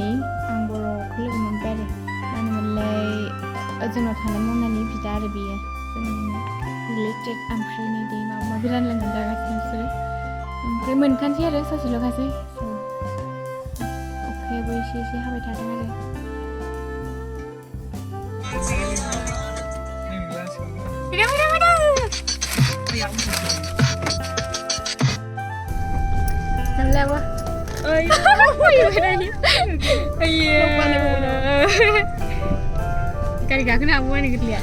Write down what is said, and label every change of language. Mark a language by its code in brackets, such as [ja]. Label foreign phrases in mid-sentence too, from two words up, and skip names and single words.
[brx] आं बर'खौ लोगो मोनबाय आरो मा होनोमोनलाय जोंनाव थानाय मनानि बिदा आरो बेयो जोंनि रिलेटेड ओमफ्राय नै दै माबा माबि रानलायनानै जागासिनो बिसोरो ओमफ्राय मोनखानोसै आरो ससेल'खासै अखायाबो एसे हाबाय थादों आरो Kenapa? [id] Iya. Kali gak kena abuan gitu ya.